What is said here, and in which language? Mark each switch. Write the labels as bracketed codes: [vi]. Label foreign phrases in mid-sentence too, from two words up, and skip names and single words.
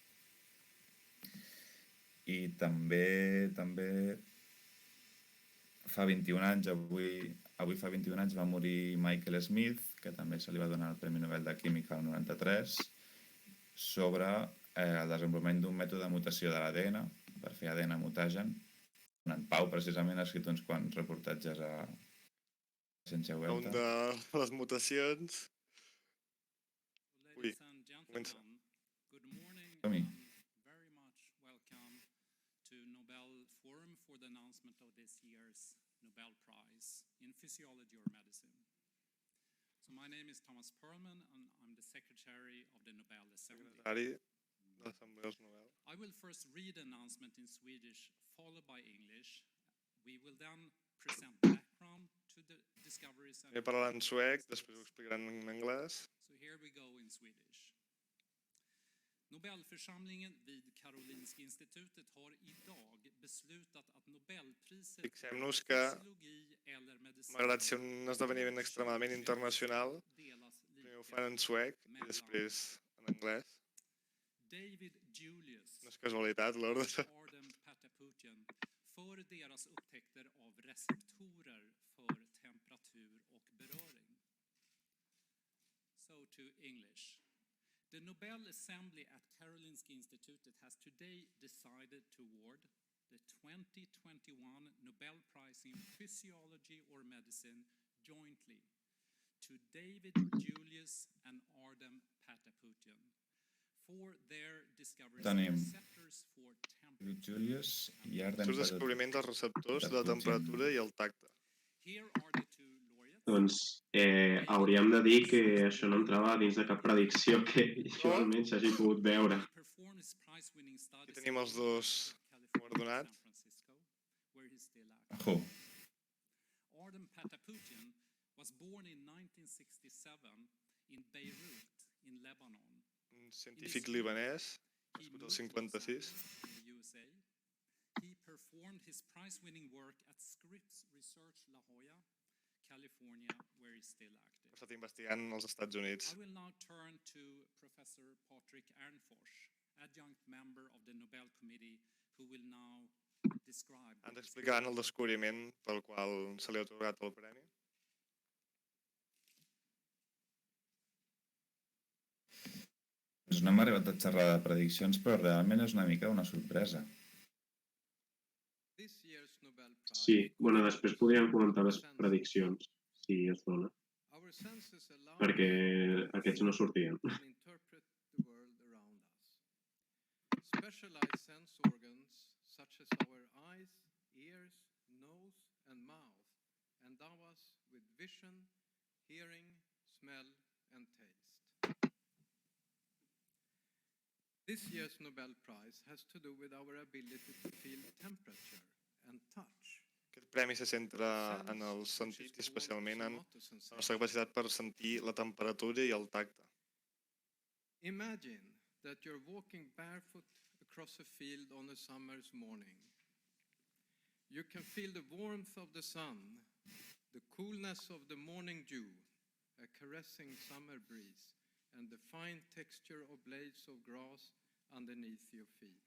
[ca] I també fa 21 anys, avui fa 21 anys va morir Michael Smith, que també se li va donar el Premi Nobel de Química al 93, sobre el desenvolupament d'un mètode de mutació de l'ADN per fer ADN mutagen. En Pau precisament ha escrit uns quants reportatges a Ciència Un Oberta. de les mutacions. Ui, [en] Ladies and [ca] comença. [en] gentlemen, good morning Tommy. and very much welcome to Nobel Forum for the announcement of this year's Nobel Prize in Physiology or Medicine. So my name is Thomas Perlman and I'm the Secretary of the Nobel Assembly. [ca] Secretari de l'Assemblea Nobel. [en] I will first read the announcement in Swedish, followed by English. We will then present background to the discoveries and... [ca] He parlat en suec, després ho explicaran en anglès. [en] So here we go in Swedish. [sv] Nobelförsamlingen vid Karolinska institutet har idag beslutat att Nobelpriset [ca] Fixem-nos que, [sv] fysiologi eller medicin [ca] malgrat ser un esdeveniment extremadament internacional, [sv] delas [ca] primer ho [sv] lika [ca] fan en suec i després en anglès. [sv] David Julius [ca] No és casualitat l'ordre. [sv] och Arden Pataputian för deras upptäckter av receptorer för temperatur och beröring. [en] So to English. The Nobel Assembly at Karolinska Institutet has today decided to award the 2021 Nobel Prize in Physiology or Medicine jointly to David Julius and Arden Pataputian for their discoveries of [ca] Tenim [en] receptors for [ca] David [en] temperature. [ca] Julius i Arden El descobriment dels receptors de la temperatura i el tacte. [en] Here are the two laureates. [ca] Doncs hauríem de dir que això no entrava dins de cap predicció que jo almenys hagi pogut veure. [en] He performed his prize-winning studies [ca] tenim els [en] in [ca] dos [en] California, [ca] guardonats. [en] San Francisco, where he's still active. Arden Pataputian was born in 1967 in Beirut, in Lebanon. [ca] Un científic libanès, [en] He [ca] nascut al [en] moved to Los [ca] 56. [en] Angeles in the USA. He performed his prize-winning work at Scripps Research La Jolla, California, where he's still [ca] Ha [en] active. [ca] estat investigant als Estats Units. [en] I will now turn to Professor Patrick Ernfors, adjunct member of the Nobel Committee, who will now describe the [ca] Ens explicaran el descobriment pel qual se li ha atorgat el premi. No hem arribat a xerrar de prediccions, però realment és una mica una sorpresa. Sí, bueno, després podríem comentar les prediccions, si es dona, perquè aquests no sortien. [en] Specialized sense organs such as our eyes, ears, nose, and mouth endow us with vision, hearing, smell, and taste. This year's Nobel Prize has to do with our ability to feel temperature and touch. [ca] Aquest premi se centra en els sentits i especialment en la nostra capacitat per sentir la temperatura i el tacte. [en] Imagine that you're walking barefoot across a field on a summer's morning. You can feel the warmth of the sun, the coolness of the morning dew, a caressing summer breeze, and the fine texture of blades of grass underneath your feet.